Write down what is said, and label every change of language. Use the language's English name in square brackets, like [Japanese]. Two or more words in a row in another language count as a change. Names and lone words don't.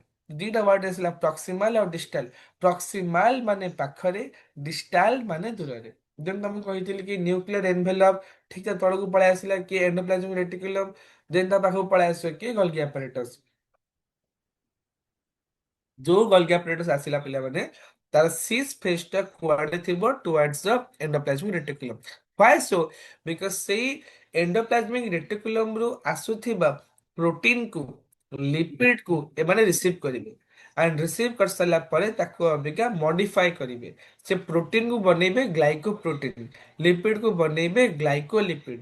[Odia] ଦିଟା ୱାର୍ଡ ଆସିଲା proximal ଆଉ distal. proximal ମାନେ ପାଖରେ, distal ମାନେ ଦୂରରେ. ଯେମିତି ତମକୁ କହିଥିଲି କି [English] nuclear envelope [Odia] ଠିକ ତା ତଳକୁ ପଳେଇ ଆସିଲା କି [English] endoplasmic reticulum, [Odia] ଦେନ୍ ତା ପାଖକୁ ପଳେଇ ଆସିବ କି [English] Golgi apparatus. [Odia] ଯୋଉ [English] Golgi apparatus [Odia] ଆସିଲା ପିଲାମାନେ, ତାର [English] cis face [Odia] ଟା କୁଆଡେ ଥିବ, [English] towards the endoplasmic reticulum. Why so? [Odia] Because ସେଇ [English] endoplasmic reticulum [Odia] ରୁ ଆସୁଥିବା ପ୍ରୋଟିନ କୁ, ଲିପିଡ କୁ ଏମାନେ ରିସିଭ କରିବେ ଆଣ୍ଡ ରିସିଭ କରିସାରିଲା ପରେ ତାକୁ ଅବିକା ମଡିଫାଏ କରିବେ. ସେ ପ୍ରୋଟିନ କୁ ବନେଇବେ [English] glyco protein, [Odia] ଲିପିଡ କୁ ବନେଇବେ ଗ୍ଲାଇକୋଲିପିଡ.